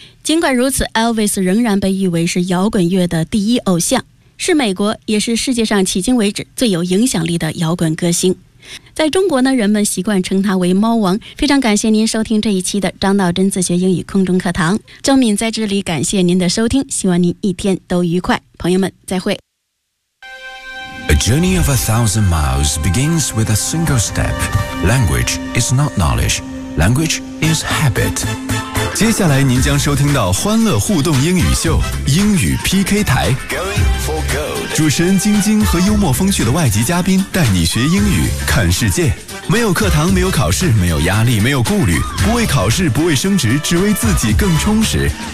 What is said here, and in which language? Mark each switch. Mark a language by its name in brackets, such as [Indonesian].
[Chinese] 尽管如此， Elvis 仍然被誉为是摇滚乐的第一偶像，是美国也是世界上迄今为止最有影响力的摇滚歌星。在中国呢，人们习惯称他为猫王。非常感谢您收听这一期的张道真自学英语空中课堂，郑敏在这里感谢您的收听，希望您一天都愉快，朋友们再会。 [English] A journey of 1,000 miles begins with a single step. Language is not knowledge, language is habit. [Chinese] 接下来您将收听到欢乐互动英语秀，英语 PK 台，主持人晶晶和幽默风趣的外籍嘉宾带你学英语看世界。没有课堂，没有考试，没有压力，没有顾虑，不为考试，不为升职，只为自己更充实。